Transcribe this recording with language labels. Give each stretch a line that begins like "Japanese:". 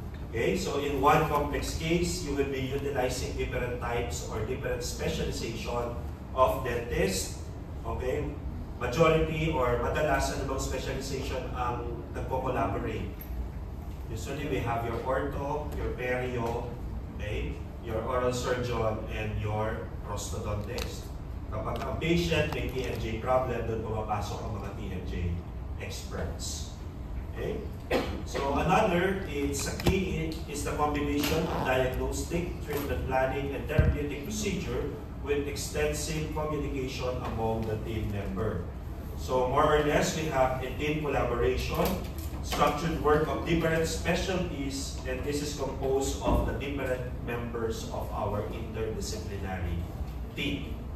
English: Okay, so in one complex case, you will be utilizing different types or different specialization of dentists. Okay, majority or
Filipino: madalas ano bang specialization ang nagko-collaborate.
English: Usually we have your ortho, your perio, okay, your oral surgeon, and your prosthodontist.
Filipino: Kapag ang patient may TMJ problem, doon pumapasok ang mga TMJ experts.
English: Okay? So another, it's a key is the combination of diagnostic, treatment planning, and therapeutic procedure with extensive communication among the team member. So more or less, we have a team collaboration, structured work of different specialties, and this is composed of the different members of our interdisciplinary team.